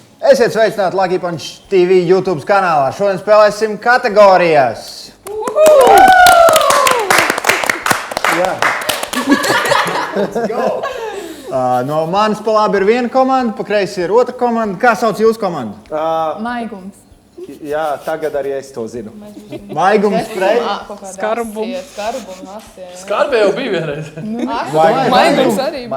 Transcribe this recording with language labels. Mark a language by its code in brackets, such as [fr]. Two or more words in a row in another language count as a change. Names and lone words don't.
[lv] Esiet sveicināti Lucky Punch TV YouTube kanālā. Šodien spēlēsim kategorijas. [en] Let's go! [lv] No manas pa labi ir viena komanda, pa kreisi ir otra komanda. Kā sauc jūsu komandu? Maigums. Jā, tagad arī es to zinu. Maigums pret? Skarbu. Skarbē jau bija vienreiz. Maigums arī bija.